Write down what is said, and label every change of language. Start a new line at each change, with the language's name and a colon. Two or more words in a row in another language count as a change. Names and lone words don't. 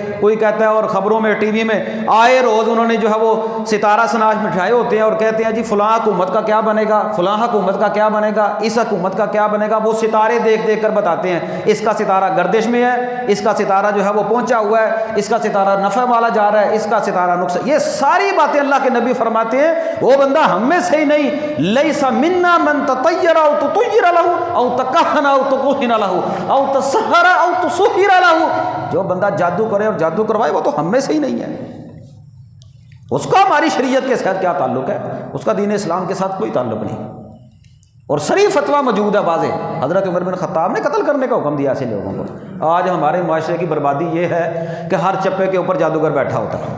Urdu: کوئی کہتا ہے، اور خبروں میں ٹی وی میں آئے روز انہوں نے جو ہے وہ ستارہ سناش بٹھائے ہوتے ہیں اور کہتے ہیں جی فلاں حکومت کا کیا بنے گا، فلاں حکومت کا کیا بنے گا، اس حکومت کا کیا بنے گا۔ وہ ستارے دیکھ دیکھ کر بتاتے ہیں اس کا ستارہ گردش میں ہے، اس کا ستارہ جو ہے وہ پہنچا ہوا ہے، اس کا ستارہ نفع والا جا رہا ہے، اس کا ستارہ نقصان۔ یہ ساری باتیں اللہ کے نبی فرماتے ہیں وہ بندہ ہم میں سے ہی نہیں،
Arabic: لیس منا من تطیر او تطیر له او تکہن او تکہن له او تسحر او تسحر له،
Urdu: جو بندہ جادو کرے اور جادو کروائے وہ تو ہم میں سے ہی نہیں ہے، اس کا ہماری شریعت کے ساتھ کیا تعلق ہے، اس کا دین اسلام کے ساتھ کوئی تعلق نہیں۔ اور صریح فتویٰ موجود ہے واضح، حضرت عمر بن خطاب نے قتل کرنے کا حکم دیا ایسے لوگوں کو۔ آج ہمارے معاشرے کی بربادی یہ ہے کہ ہر چپے کے اوپر جادوگر بیٹھا ہوتا ہے۔